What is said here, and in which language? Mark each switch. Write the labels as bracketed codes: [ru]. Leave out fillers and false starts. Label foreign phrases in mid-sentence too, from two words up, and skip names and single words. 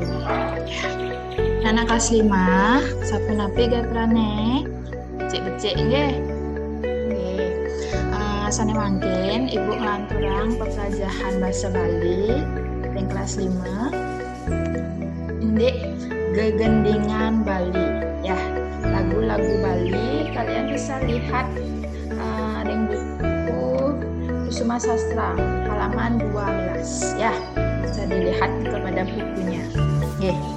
[ban] Anak kelas 5, sapi-napi gak prane. Becik-becik nggih. Nggih. Sane mangkin Ibu ngelanturang pembelajaran bahasa Bali yang kelas 5. Indik gegendingan Bali. [id] Ya, lagu-lagu Bali kalian bisa lihat di buku Kusuma Sastra halaman 12 ya. Bisa dilihat kepada bukunya. [ban] Nggih.